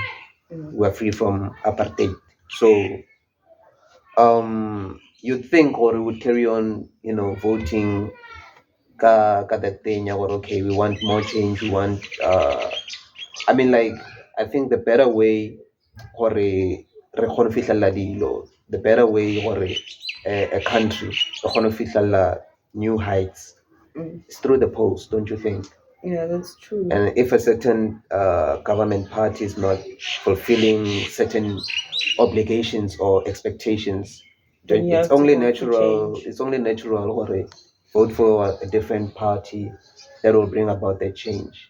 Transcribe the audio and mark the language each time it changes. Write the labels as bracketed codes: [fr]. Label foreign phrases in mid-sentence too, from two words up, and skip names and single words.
[en] We're free from apartheid. So you'd think or we would carry on, voting ka that thing or okay, we want more change, we want I mean, like, I think the better way or [st] re kgone fihlella dilo, [en] the better way or a country [st] re kgone fihlella [en] new heights is through the polls, don't you think? Yeah, that's true. And if a certain government party is not fulfilling certain obligations or expectations, it's only natural. It's only natural or vote for a different party that will bring about that change.